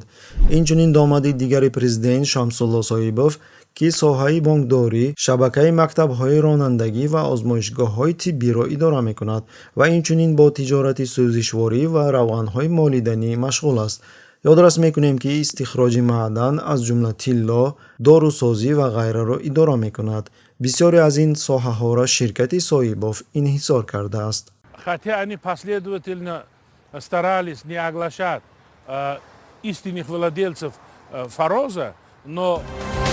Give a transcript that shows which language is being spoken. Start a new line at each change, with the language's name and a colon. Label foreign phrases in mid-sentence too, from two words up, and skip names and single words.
Tajik: инчунин домади дигари президент Шамсулло Соибов, ки соҳаи бонкдорӣ, шабакаи мактабҳои ронандагӣ ва озмоишгоҳҳои тиббиро идора мекунад ва инчунин бо тиҷорати сӯзишворӣ ва равғанҳои молиданӣ машғул аст. ёдрас мекунем, ки истихроҷи маъдан аз ҷумла тилло, дорусозӣ ва ғайраро идора мекунад. бисёре аз ин соҳаҳоро ширкати Соибов инҳисор кардааст.
Russian: Хотя они последовательно старались не оглашать истинных владельцев Фароза, но